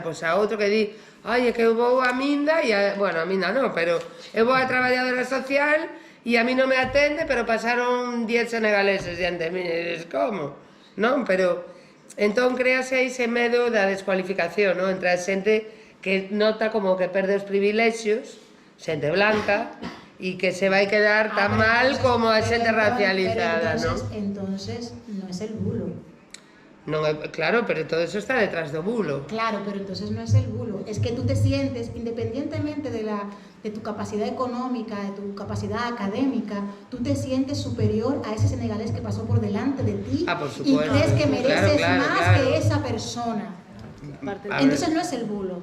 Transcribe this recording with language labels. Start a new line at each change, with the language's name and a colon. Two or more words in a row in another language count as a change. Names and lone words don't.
Galician: Pois a outro que di, ai, é que eu vou a Minda, e bueno, a Minda non, pero eu vou a traballadora social e a mí non me atende, pero pasaron 10 senegaleses diante de mí, e dices, como? Non, pero entón créase ese medo da descualificación, non? Entre a xente que nota como que perde os privilexios, xente blanca, e que se vai quedar tan mal como a xente racializada, non?
Spanish: Entonces no es el bulo.
Galician: Non é, claro, pero todo eso está detrás do bulo.
Spanish: Claro, pero entonces no es el bulo. Es que tú te sientes, independientemente de tu capacidad económica, de tu capacidad académica, tú te sientes superior a ese senegalés que pasó por delante de ti por supuesto. Y crees que mereces Claro. que esa persona. Entonces no es el bulo.